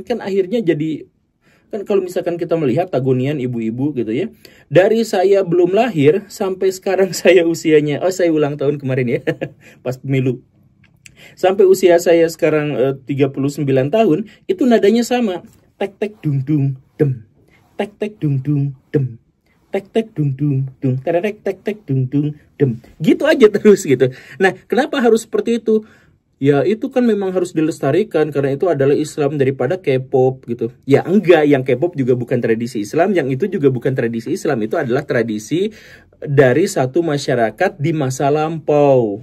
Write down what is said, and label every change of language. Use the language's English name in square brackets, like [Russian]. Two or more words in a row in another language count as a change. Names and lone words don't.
[Indonesian] Kan akhirnya jadi, kan kalau misalkan kita melihat tagunian ibu-ibu gitu ya, dari saya belum lahir sampai sekarang saya usianya, saya ulang tahun kemarin ya, pas pemilu. Sampai usia saya sekarang 39 tahun, itu nadanya sama. Tek tek dung dung dem. Tek tek dung dung dem. Tek tek dung dung dung. Tek tek tek dung dung dem. Gitu aja terus gitu. Nah, kenapa harus seperti itu? Ya itu kan memang harus dilestarikan karena itu adalah Islam daripada K-pop gitu. Ya enggak, yang K-pop juga bukan tradisi Islam, yang itu juga bukan tradisi Islam, itu adalah tradisi dari satu masyarakat di masa lampau.